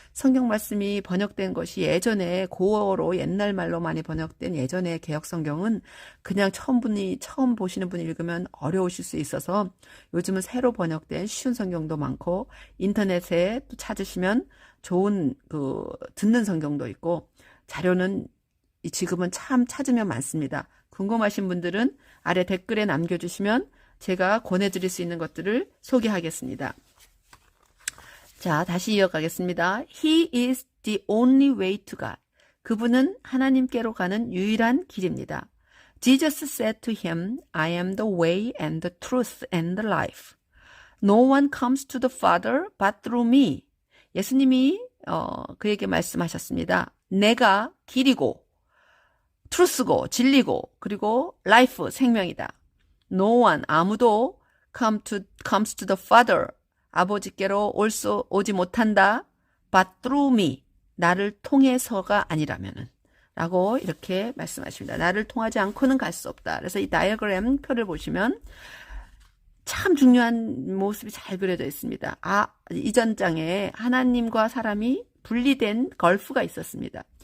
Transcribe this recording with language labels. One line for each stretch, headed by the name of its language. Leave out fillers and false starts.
Korean: 성경 말씀이 번역된 것이 예전에 고어로 옛날 말로 많이 번역된 예전의 개역 성경은 그냥 처음 보시는 분이 읽으면 어려우실 수 있어서 요즘은 새로 번역된 쉬운 성경도 많고 인터넷에 또 찾으시면 좋은 듣는 성경도 있고 자료는 지금은 참 찾으면 많습니다. 궁금하신 분들은 아래 댓글에 남겨주시면 제가 권해드릴 수 있는 것들을 소개하겠습니다. 자, 다시 이어가겠습니다.
English: He is the only way to God.
Korean: 그분은 하나님께로 가는 유일한 길입니다.
English: Jesus said to him, I am the way and the truth and the life. No one comes to the Father but through me.
Korean: 예수님이 그에게 말씀하셨습니다. 내가 길이고 truth고 진리고 그리고 life 생명이다.
English: No one
Korean: 아무도
English: comes to the Father
Korean: 아버지께로 오지 못한다.
English: But through me.
Korean: 나를 통해서가 아니라면은. 라고 이렇게 말씀하십니다. 나를 통하지 않고는 갈 수 없다. 그래서 이 다이어그램 표를 보시면 참 중요한 모습이 잘 그려져 있습니다. 이전 장에 하나님과 사람이 분리된 걸프가 있었습니다.